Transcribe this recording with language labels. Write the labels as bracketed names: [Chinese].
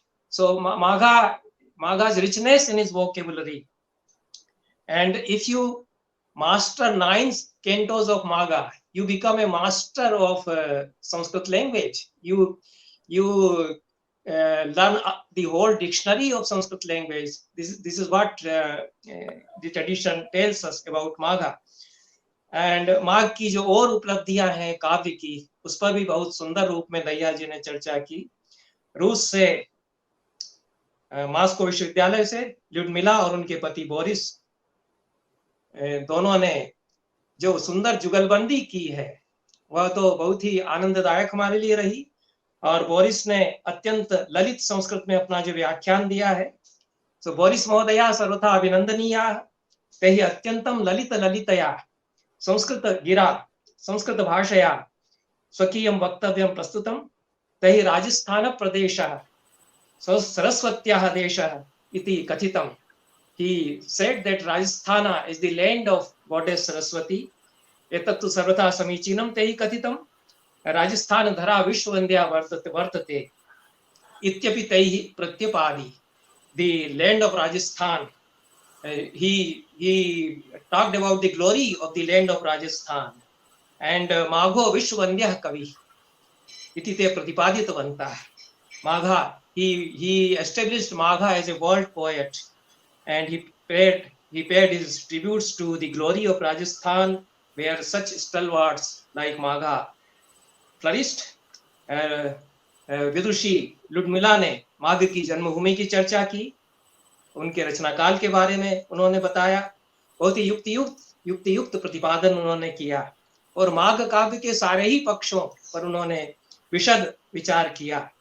[English] So Magha's richness in his vocabulary, and if you master 9 cantos of Magha, you become a master of Sanskrit language. You learn the whole dictionary of Sanskrit language. This is what the tradition tells us about Magha. [Hindi] And माघ की जो और उपलब्धियां हैं काव्य की, उस पर भी बहुत सुंदर रूप में दहिया जी ने चर्चा की। रूस से मॉस्को विश्वविद्यालय से ल्यूडमिला और उनके पति बोरिस, दोनों ने जो सुंदर जुगलबंदी की है वह तो बहुत ही आनंददायक हमारे लिए रही। और बोरिस ने अत्यंत ललित संस्कृत में अपना जो व्याख्यान दिया है, [Sanskrit] सो बोरिस महोदया सर्वथा अभिनंदनीया, तहि अत्यंतम ललित ललितया संस्कृत गिरा संस्कृत भाषया स्वकीयं वक्तव्यं प्रस्तुतं, तहि राजस्थान प्रदेशः सरस्वत्याः देशः इति कथितम्। [English] He said that Rajasthana is the land of goddess Saraswati. [Sanskrit] Etattu sarvata samichinam tehi kathitam. Rajasthan dhara vishwandya vartate. Ityapi tehi pratyapadi. [English] The land of Rajasthan. He talked about the glory of the land of Rajasthan. [Sanskrit] And Magho Vishwandya Kavi. Iti te pratipaditavantah. [English] Magha, he established Magha as a world poet. And he paid his tributes to the glory of Rajasthan, where such stalwarts like Magha flourished. [Hindi] Vidushi Ludmila ने माघ की जन्मभूमि की चर्चा की, उनके रचनाकाल के बारे में उन्होंने बताया, बहुत ही युक्त प्रतिपादन उन्होंने किया और माघ काव्य के सारे ही पक्षों पर उन्होंने विशद विचार किया।